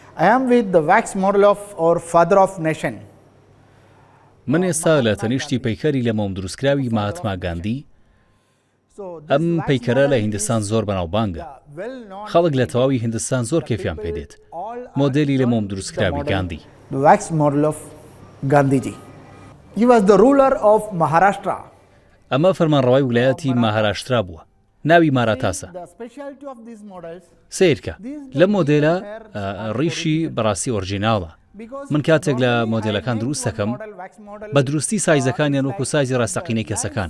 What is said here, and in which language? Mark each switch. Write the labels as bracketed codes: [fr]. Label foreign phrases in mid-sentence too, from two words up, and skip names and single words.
[en] I am with the wax model of our father of nation. [ckb] من ئێستا لە تەنیشتی پەیکەری لە مۆم دروستکراوی ماهاتما گاندی. ئەم پەیکەرە لە هیندستان زۆر بەناوبانگە. خەڵک لە تەواوی هیندستان زۆر کێفیان پێدێت. مۆدێلی لە مۆم دروستکراوی گاندی. [en] The wax model of Gandhiji. He was the ruler of Maharashtra. [ckb] ئەمە فەرمانڕەوای ویلایەتی ماهاراشترا بووە. ناوی ماراتاسە. سیرکە لە مۆدێلە ڕیشی بەڕاستی ئۆرجیناڵە. من کاتێک لە مۆدێلەکان دروست دەکەم بە دروستی سایزەکانیان وەکو سایزی ڕاستەقینەی کەسەکانە.